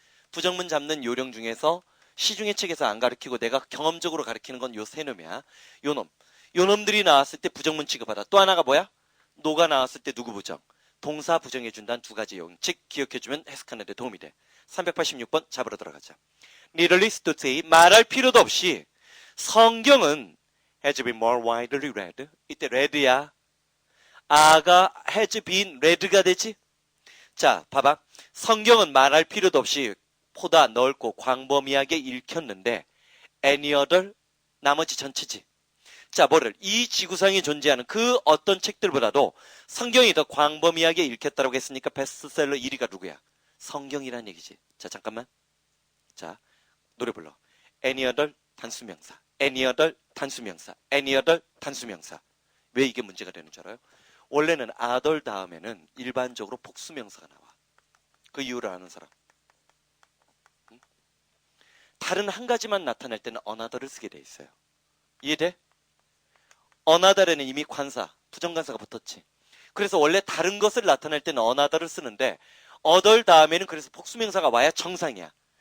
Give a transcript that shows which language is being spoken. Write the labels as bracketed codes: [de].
[ko] 부정문 잡는 요령 중에서 시중의 책에서 안 가르치고 내가 경험적으로 가르치는 건 요 세 놈이야. 요 놈. 요 놈들이 나왔을 때 부정문 취급하다. 또 하나가 뭐야? 노가 나왔을 때 누구 부정? 동사 부정해준다는 두 가지 용칙 기억해주면 해석하는 데 도움이 돼. 386번 잡으러 들어가자. [en] Needless to say, [ko] 말할 필요도 없이 성경은 [en] has been more widely read. [ko] 이때 read야. 아가 has been read가 되지? 자, 봐봐. 성경은 말할 필요도 없이 보다 넓고 광범위하게 읽혔는데 any other 나머지 전체지. 자, 뭐를? 이 지구상에 존재하는 그 어떤 책들보다도 성경이 더 광범위하게 읽혔다고 했으니까 베스트셀러 1위가 누구야? 성경이란 얘기지. 자, 잠깐만. 자, 노래 불러. [en] any other 단수명사. any other 단수명사. any other 단수명사. [ko] 왜 이게 문제가 되는 줄 알아요? 원래는 other 다음에는 일반적으로 복수명사가 나와. 그 이유를 아는 사람. 응? 다른 한 가지만 나타낼 때는 another를 쓰게 돼 있어요. 이해돼? another에는 이미 관사, 부정관사가 붙었지. 그래서 원래 다른 것을 나타낼 때는 another를 쓰는데 other 다음에는 그래서 복수명사가 와야 정상이야.